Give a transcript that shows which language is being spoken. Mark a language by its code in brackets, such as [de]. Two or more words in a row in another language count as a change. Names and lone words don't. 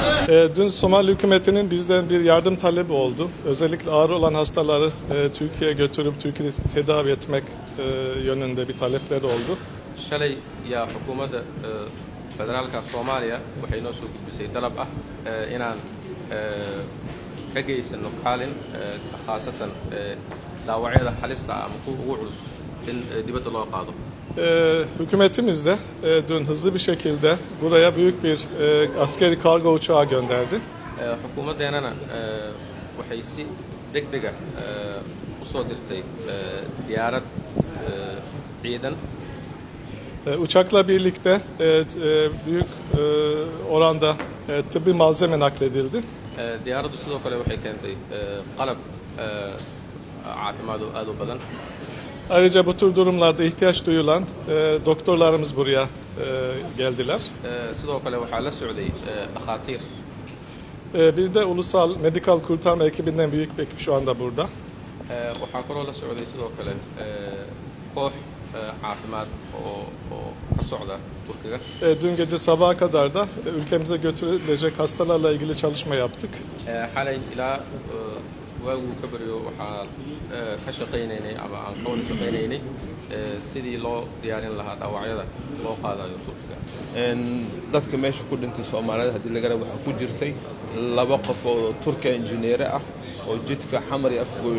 [tr] Dün Somali hükümetinin bizden bir yardım talebi oldu. Özellikle ağır olan hastaları Türkiye'ye götürüp Türkiye'de tedavi etmek yönünde bir talepleri oldu. [so] shalay yaa xukuumadda federaalka Soomaaliya waxay noo soo gudbisay dalab ah inaan ka geysano kaalin khaasatan dhaawacyada halista ah ama kuwa ugu culus in dibadda loo qaado. [tr] Hükümetimiz de dün hızlı bir şekilde buraya büyük bir askeri kargo uçağı gönderdi. [so] Xukuumaddeenana waxay si degdeg ah u soo dirtay diyaarad ciidan. [tr] Uçakla birlikte büyük oranda tıbbi malzeme nakledildi. [so] Diyaaraddu sidoo kale waxay keentay qalab caafimaad oo aad u badan. [tr] Ayrıca bu tür durumlarda ihtiyaç duyulan doktorlarımız buraya geldiler. [so] Sidoo kale waxaa la socday dhakhaatiir. [tr] Bir de ulusal medikal kurtarma ekibinden büyük bir ekip şu anda burada. [so] Waxaa kaloo la socday sidoo kale koox caafimaad oo ka socda Turkiga. [tr] Dün gece sabaha kadar da ülkemize götürülecek hastalarla ilgili çalışma yaptık. [so] Xalay ilaa waaguu ka baryo waxaan ka shaqaynaynay ama aan ka wada shaqaynaynay sidii loo diyaarin lahaa dhaawacyada loo qaadayo Turkiga. Dadka meesha ku dhintay Soomaalida haddii laga rabo waxaa ku jirtay 2 qof oo Turkiya injineer ah oo jidka xamar iyo afgooy